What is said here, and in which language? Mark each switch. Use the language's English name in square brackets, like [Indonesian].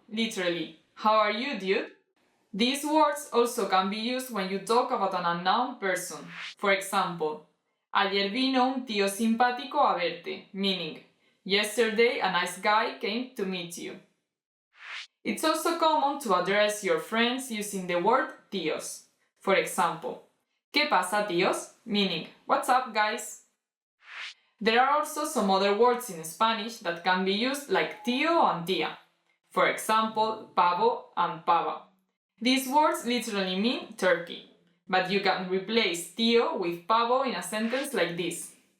[English] Literally, how are you dude? These words also can be used when you talk about an unknown person. For example, [Spanish] ayer vino un tío simpático a verte, [English] meaning yesterday a nice guy came to meet you. It's also common to address your friends using the word tíos. For example, [Spanish] ¿qué pasa tíos? [English] Meaning, what's up guys? There are also some other words in Spanish that can be used like tío and tía. For example, pavo and pava. These words literally mean turkey, but you can replace tío with pavo in a sentence like this.